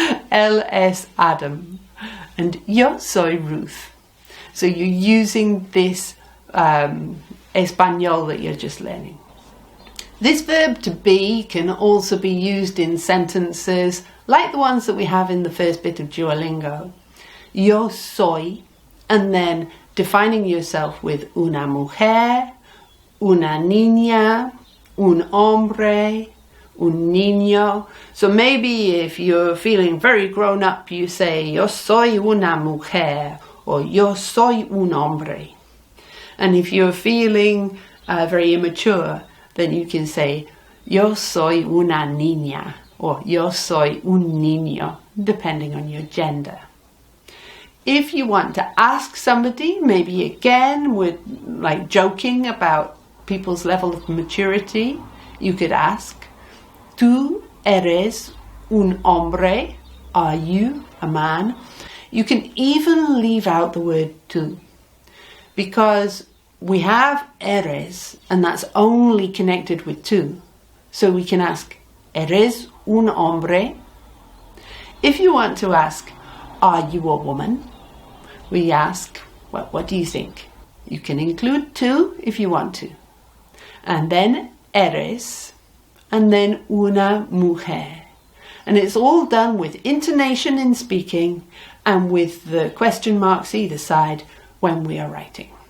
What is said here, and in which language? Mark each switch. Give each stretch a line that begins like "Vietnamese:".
Spanish: Él es Adam. And yo soy Ruth.
English: So you're using this español that you're just learning. This verb to be can also be used in sentences like the ones that we have in the first bit of Duolingo. Yo soy, and then defining yourself with una mujer, una niña, un hombre, un niño. So maybe if you're feeling very grown up, you say, yo soy una mujer, or yo soy un hombre. And if you're feeling very immature, then you can say, yo soy una niña, or yo soy un niño, depending on your gender. If you want to ask somebody, maybe again with like joking about people's level of maturity, you could ask, ¿Tú eres un hombre? Are you a man? You can even leave out the word tú, because we have eres, and that's only connected with tú. So we can ask, ¿Eres un hombre? If you want to ask, are you a woman? We ask, well, what do you think? You can include tú if you want to. And then eres, and then una mujer. And it's all done with intonation in speaking and with the question marks either side when we are writing.